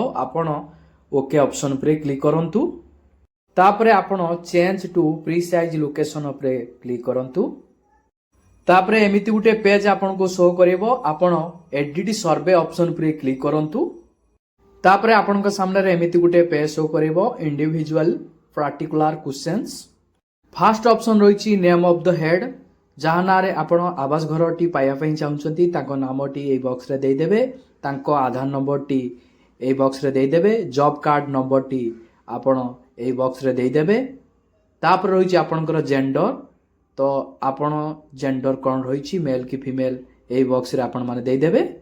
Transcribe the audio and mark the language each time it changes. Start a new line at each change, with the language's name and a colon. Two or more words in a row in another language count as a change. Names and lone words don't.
Odia: आपण
English: OK option
Odia: ପର କ୍ଲିକ କରନ୍ତୁ। ତା'ପରେ ଆପଣ
English: Change to precise location
Odia: ପର କ୍ଲିକ କରନ୍ତୁ। ତା'ପରେ ଏମିତି ଗୋଟେ ପେଜ ଆପଣ କୁ ଶୋ କରିବ। आपण
English: Edit survey option
Odia: ପର କ୍ଲିକ କରନ୍ତୁ। ତା'ପରେ ଆପଣ କୁ ସାମ୍ନା ରେ ଏମିତି ଗୋଟେ ପେଜ ଶୋ କରିବ
English: Individual particular questions. First option
Odia: रहिछि
English: Name of the head
Odia: ଯାହା ନାଁ ରେ ଆପଣ ଆବାସ ଘର ଟି ପାଇବା ପାଇଁ ଚାହୁଁଛନ୍ତି ତାଙ୍କ ନାମ ଟି ଏ ବକ୍ସ ରେ ଦେଇ ଦେବେ। ତାଙ୍କ ଆଧାର ନମ୍ବର ଟି ଏ ବକ୍ସ ରେ ଦେଇ ଦେବେ।
English: Job card number
Odia: ଟି ଆପଣ ଏ ବକ୍ସ ରେ ଦେଇ ଦେବେ। ତା'ପର ରହିଛି ଆପଣଙ୍କର ଜେଣ୍ଡର ତ ଆପଣ ଜେଣ୍ଡର କଣ ରହିଛି ମେଲ କି ଫିମେଲ ଏ ବକ୍ସ ରେ ଆପଣ ମାନେ ଦେଇ ଦେବେ।